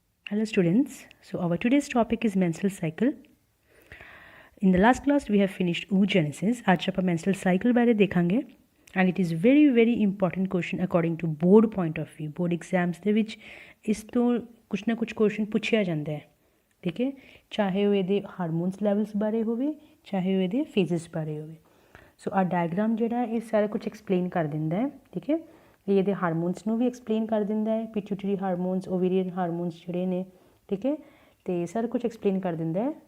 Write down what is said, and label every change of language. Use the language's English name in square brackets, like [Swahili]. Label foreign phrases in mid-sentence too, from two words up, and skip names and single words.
[English] Hello students, so our today's topic is menstrual cycle. In the last class we have finished oogenesis. [Punjabi] आज ਆਪਾਂ menstrual cycle ਬਾਰੇ ਦੇਖਾਂਗੇ [English] and it is very important question according to board point of view. board exams [Punjabi] ਦੇ ਵਿੱਚ ਇਸ ਤੋਂ ਕੁਛ ਨਾ ਕੁਛ question ਪੁੱਛਿਆ ਜਾਂਦਾ ਹੈ, ਠੀਕ ਹੈ, ਚਾਹੇ ਉਹ ਇਹਦੇ [English] hormones levels [Punjabi] ਬਾਰੇ ਹੋਵੇ ਚਾਹੇ ਉਹ ਇਹਦੇ ਫੇਜ਼ਸ ਬਾਰੇ ਹੋਵੇ। ਸੋ ਆ ਡਾਇਗਰਾਮ ਜਿਹੜਾ ਇਹ ਸਾਰਾ ਕੁਝ ਐਕਸਪਲੇਨ ਕਰ ਦਿੰਦਾ ਹੈ, ਠੀਕ ਹੈ। ਇਹ ਇਹਦੇ ਹਾਰਮੋਨਸ ਨੂੰ ਵੀ ਐਕਸਪਲੇਨ ਕਰ ਦਿੰਦਾ ਹੈ, [English] pituitary hormones, ovarian hormones [Punjabi] ਜਿਹੜੇ ਨੇ, ਠੀਕ ਹੈ, ਅਤੇ ਸਾਰਾ ਕੁਝ ਐਕਸਪਲੇਨ ਕਰ ਦਿੰਦਾ ਹੈ।